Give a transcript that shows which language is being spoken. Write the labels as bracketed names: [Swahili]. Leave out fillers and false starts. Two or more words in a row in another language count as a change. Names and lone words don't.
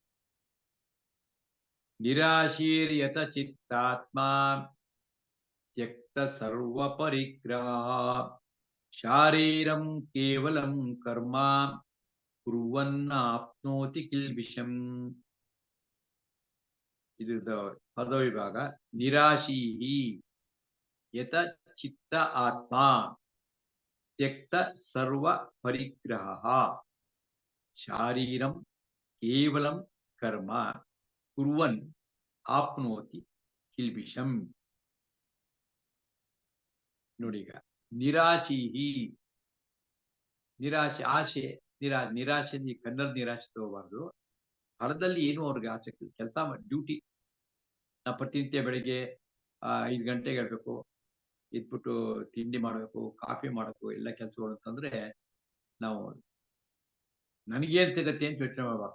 [Sanskrit] ನಿರಾಶೀರ್ಯತ ಚಿತ್ತಾತ್ಮ ತ್ಯಕ್ತ ಸರ್ವ ಪರಿಗ್ರಹ ಶಾರೀರಂ ಕೇವಲಂ ಕರ್ಮ ಕುರ್ವನ್ನಾಪ್ನೋತಿ ಕಿಲ್ಬಿಷಂ. [Kannada] ಇದ್ರದ್ದು ಪದವಿಭಾಗ. [Sanskrit] ನಿರಾಶೀಹಿ ಯತ ಚಿತ್ತ ಆತ್ಮ ತ್ಯಕ್ತ ಸರ್ವ ಪರಿಗ್ರಹ ಶಾರೀರಂ ಕೇವಲಂ ಕರ್ಮ ಕುರ್ವನ್ ಆಪ್ನೋತಿ ಕಿಲ್ಬಿಷಂ. [Kannada] ನೋಡಿ, ಈಗ ನಿರಾಶೀಹಿ, ನಿರಾಶೆ, ಆಶೆ, ನಿರಾಶೆ ಕನ್ನಡ ನಿರಾಶೆ ತಗೋಬಾರ್ದು. ಫಲದಲ್ಲಿ ಏನು ಅವ್ರಿಗೆ ಆಸಕ್ತಿ, ಕೆಲಸ ಮಾಡಿ, ಡ್ಯೂಟಿ. ನಾ ಪ್ರತಿನಿತ್ಯ ಬೆಳಿಗ್ಗೆ 5 ಗಂಟೆಗೆ ಹೇಳ್ಬೇಕು, ಇದ್ಬಿಟ್ಟು ತಿಂಡಿ ಮಾಡಬೇಕು, ಕಾಫಿ ಮಾಡಬೇಕು, ಎಲ್ಲ ಕೆಲಸಗಳು ಅಂತಂದ್ರೆ ನಾವು ನನಗೇನ್ ಸಿಗತ್ತೆ ಅಂತ ಯೋಚನೆ ಮಾಡ್ಬಾರ್ದು.